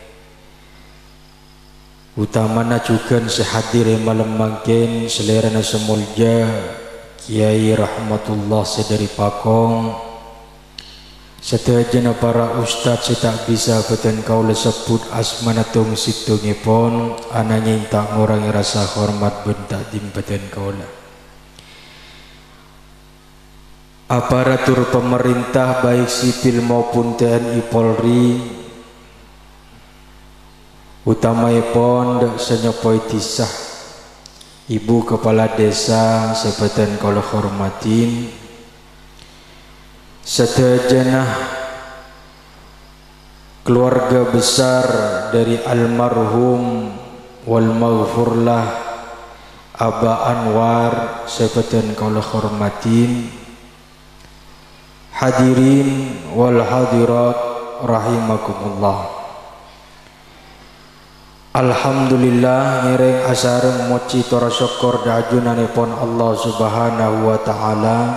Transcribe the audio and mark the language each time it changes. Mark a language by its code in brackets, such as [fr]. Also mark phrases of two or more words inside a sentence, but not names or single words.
[mad] utamana juga sehadir malam mangkin selerana semulja Kiai Rahmatullah Sedari Pakong, serta para ustaz setak bisa beten kaula sebut asmanatung situngipun, ananya tak ngurangi rasa hormat ben takdim beten kaula. [id] Aparatur pemerintah baik sipil maupun TNI Polri, [mad] utamaipun dak senyepoi tisah ibu kepala desa sepetan kaula hormatin, serta jenah keluarga besar dari almarhum [ar] wal maghfurlah [mad] Aba Anwar sepetan kaula hormatin, [ar] hadirin wal hadirat rahimakumullah. [mad] Alhamdulillah ngiring asareng moci tora syukur dajunanipun Allah [ar] Subhanahu wa taala,